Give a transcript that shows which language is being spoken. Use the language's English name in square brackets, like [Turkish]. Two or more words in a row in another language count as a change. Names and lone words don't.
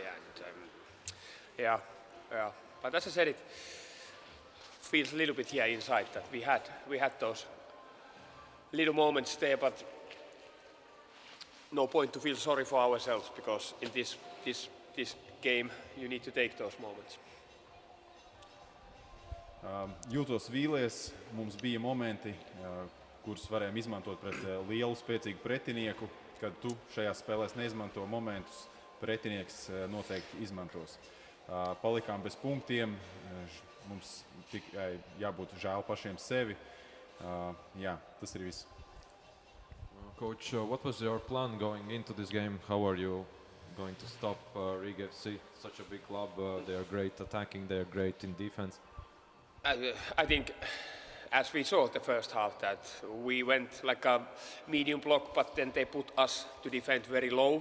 [English] And but as I said, it feels a little bit here inside that we had those little moments there, but no point to feel sorry for ourselves, because in this game you need to take those moments. [Latvian] Jūtos vīlies, mums bija momenti, kurus varējām izmantot pret lielu, spēcīgu pretinieku. Kad tu šajās spēlēs neizmanto momentus, pretinieks noteikti izmantos. Palikām bez punktiem, mums tikai jābūt žēl pašiem sevi. Jā, tas ir viss. [English] Coach, what was your plan going into this game? How are you going to stop Riga FC? Such a big club, they are great attacking, they are great in defense. I think, as we saw the first half, that we went like a medium block, but then they put us to defend very low.